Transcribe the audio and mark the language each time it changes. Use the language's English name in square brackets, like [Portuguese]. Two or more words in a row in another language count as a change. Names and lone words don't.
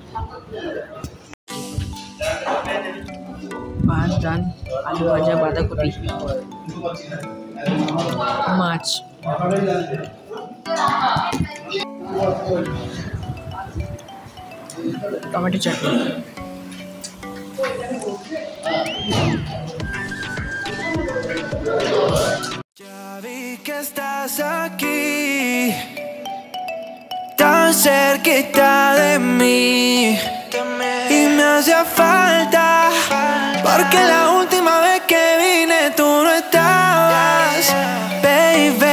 [Bangla] ভাত, ডাল, আলু ভাজা, বাঁধাকপি, মাছ, টমেটো চাটনি। [Spanish] Ya vi que estás aquí, tan cerquita de mí, y me hacía falta, porque la última vez que vine tú no estabas, baby.